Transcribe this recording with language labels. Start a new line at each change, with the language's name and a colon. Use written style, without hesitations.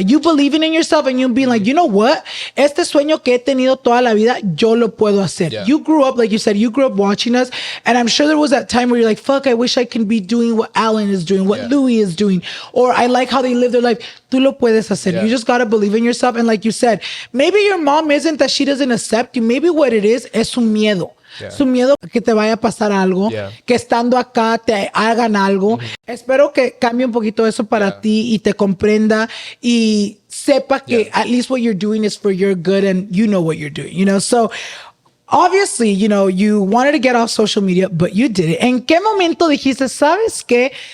English: You believing in yourself and you being like, you know what?
Spanish: Este sueño que he tenido toda la vida, yo lo puedo hacer.
English: Yeah. You grew up, like you said, you grew up watching us. And I'm sure there was that time where you're like, fuck, I wish I can be doing what Alan is doing, what Louis is doing. Or I like how they live their life.
Spanish: Tú lo puedes hacer.
English: You just gotta believe in yourself. And like you said, maybe your mom isn't that she doesn't accept you. Maybe what it is
Spanish: su miedo. Su miedo a que te vaya a pasar algo, que estando acá te hagan algo. Espero que cambie un poquito eso para ti y te comprenda y sepa que
English: at least what you're doing is for your good and you know what you're doing, you know? So obviously, you know, you wanted to get off social media, but you did it.
Spanish: ¿En qué momento dijiste, sabes qué?